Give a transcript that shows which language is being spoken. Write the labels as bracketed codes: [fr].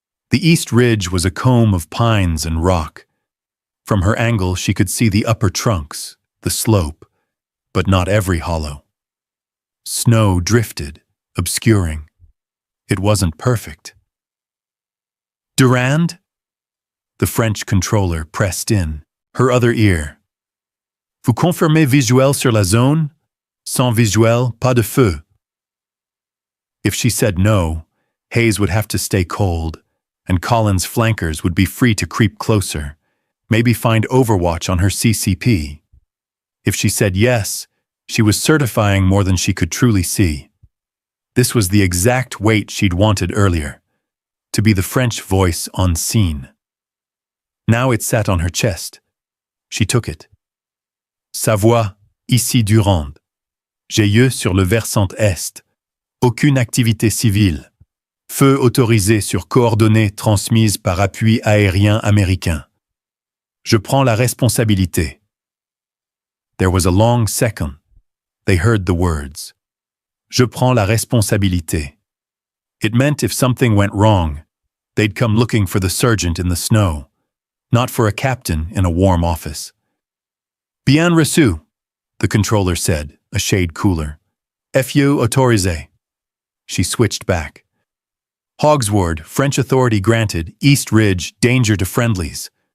[en] The east ridge was a comb of pines and rock. From her angle, she could see the upper trunks, the slope, but not every hollow. Snow drifted, obscuring. It wasn't perfect. Durand? The French controller pressed in, her other ear. [fr] Vous confirmez visuel sur la zone? Sans visuel, pas de feu. [en] If she said no, Hayes would have to stay cold, and Collins' flankers would be free to creep closer, maybe find overwatch on her CCP. If she said yes, she was certifying more than she could truly see. This was the exact weight she'd wanted earlier, to be the French voice on scene. Now it sat on her chest. She took it. Sa voix, ici Durand. [fr] J'ai yeux sur le versant est. Aucune activité civile. Feu autorisé sur coordonnées transmises par appui aérien américain. [en] Je prends la responsabilité. There was a long second. They heard the words. Je prends la responsabilité. It meant if something went wrong, they'd come looking for the sergeant in the snow, not for a captain in a warm office. Bien reçu, the controller said, a shade cooler. Feu autorisé. She switched back. Hogsward, French authority granted, East Ridge, danger to friendlies.